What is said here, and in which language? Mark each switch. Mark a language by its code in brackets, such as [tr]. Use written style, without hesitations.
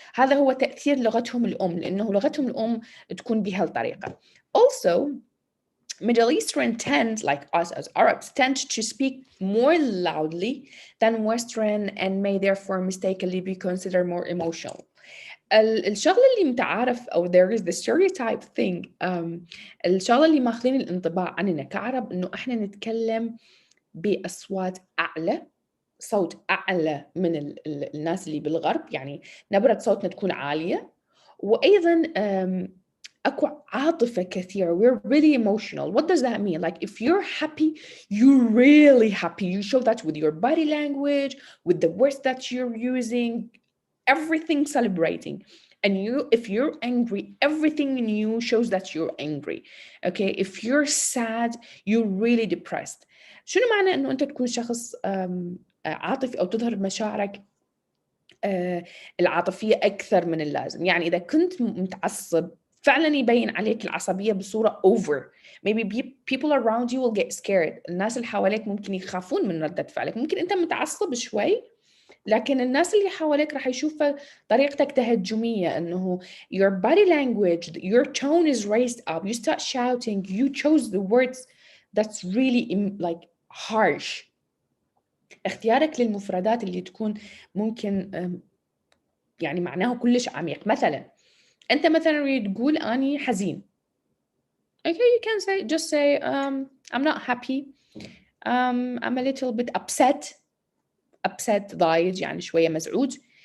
[ar] هذا هو تأثير لغتهم الأم، لأنه لغتهم الأم تكون بهالطريقة. [en] Also, Middle Eastern tend, like us as Arabs, tend to speak more loudly than Western and may therefore mistakenly be considered more emotional. [ar] الشغلة اللي متعارف أو [en] there is the stereotype thing [ar] الشغلة اللي ماخذين الانطباع عننا كعرب إنه إحنا نتكلم بأصوات أعلى، صوت أعلى من الناس اللي بالغرب، يعني نبرة صوتنا تكون عالية، وأيضاً أكو عاطفة كثيرة. [en] We're really emotional. What does that mean? Like if you're happy, you're really happy. You show that with your body language, with the words that you're using, everything celebrating. And if you're angry, everything in you shows that you're angry. Okay, if you're sad, you're really depressed. [ar] شنو معنى انه انت تكون شخص عاطفي او تظهر مشاعرك العاطفية اكثر من اللازم؟ يعني اذا كنت متعصب فعلا يبين عليك العصبية بصورة over. [en] Maybe people around you will get scared. [ar] الناس اللي حواليك ممكن يخافون من ردة فعلك. ممكن انت متعصب شوي، لكن الناس اللي حواليك راح يشوفوا طريقتك تهجمية، انه [en] your body language, your tone is raised up, you start shouting, you chose the words that's really like harsh. [ar] اختيارك للمفردات اللي تكون ممكن يعني معناه كلش عميق. مثلا انت مثلا تقول اني حزين. [en] Okay, you can say, just say I'm not happy, I'm a little bit upset [ar] ضايج، يعني شوية مزعوج.